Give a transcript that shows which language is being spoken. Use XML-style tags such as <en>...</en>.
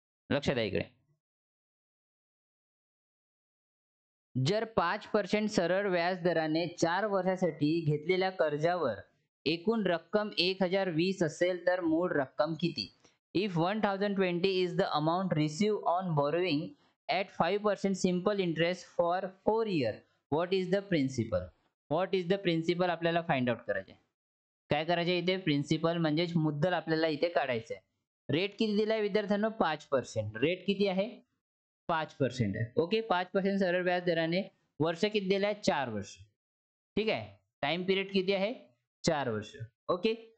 <mr>लक्ष द्या इकडे. जर 5% सरळ व्याज दराने 4 वर्षासाठी घेतलेल्या कर्जावर एकूण रक्कम 1,020 असेल, तर मूळ रक्कम किती?</mr> <en>If 1,020 is the amount received on borrowing at 5% simple interest for 4 years, what is the principal? What is the principal</en> <mr>आपल्याला फाइंड आउट करायचे. काय करायचे इथे? प्रिन्सिपल म्हणजेच मुद्दल आपल्याला इथे काढायचं आहे. रेट किती दिलाय विद्यार्थ्यांनो? 5%. रेट किती आहे? 5% आहे. ओके. 5% सरळ व्याज दराने वर्ष किती दिलाय? 4 वर्ष. ठीक आहे. टाइम पिरियड किती आहे? 4 वर्ष. ओके.</mr>